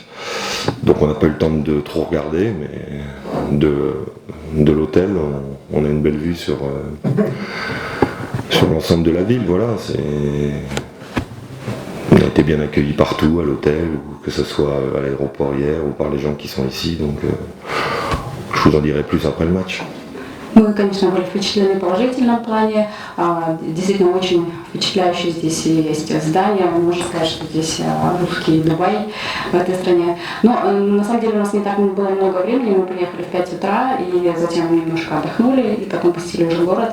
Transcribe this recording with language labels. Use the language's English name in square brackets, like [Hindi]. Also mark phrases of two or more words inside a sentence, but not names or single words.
[French] Donc on n'a pas eu le temps de trop regarder, mais de l'hôtel, on a une belle vue sur l'ensemble de la ville. Voilà, on a été bien accueillis partout à l'hôtel, ou que ce soit à l'aéroport hier ou par les gens qui sont ici. Donc je vous en dirai plus après le match. [Russian] Мы, конечно, были впечатлены в положительном плане. Действительно, очень впечатляющие здесь есть здания. Можно сказать, что здесь русский Дубай в этой стране. Но на самом деле у нас не так было много времени. Мы приехали в 5 утра и затем немножко отдохнули и потом посетили уже город.